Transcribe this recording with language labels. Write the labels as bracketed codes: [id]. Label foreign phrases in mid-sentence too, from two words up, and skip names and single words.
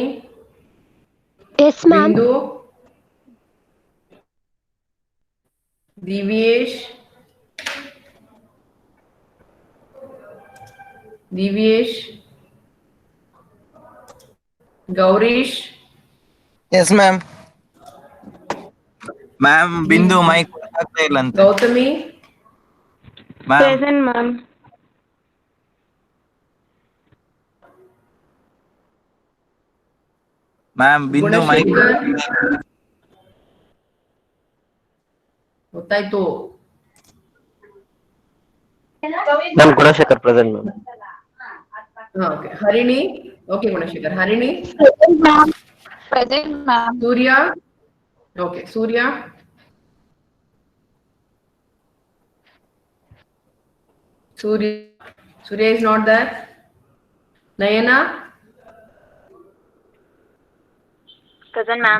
[en] Yes, ma'am. Bindu? Divyesh? Divyesh? Gaurish? yes ma'am [kn] ಮ್ಯಾಮ್ ಬಿಂದು ಮೈಕ್ ಆಗ್ತಾ ಇಲ್ಲ ಅಂತ [en] Gautami? ಮ್ಯಾಮ್ Present, ma'am. ma'am Bindu mic [kn] ಗುಣಶೇಖರ್? ಗೊತ್ತಾಯ್ತು. [en] Ma'am, Gunashekar present, ma'am. Okay. Harini? Okay, Gunashekar. Harini? Present, ma'am. Present, ma'am. Surya? Okay, Surya? Surya? Surya is not there. Nayana? Present, ma'am.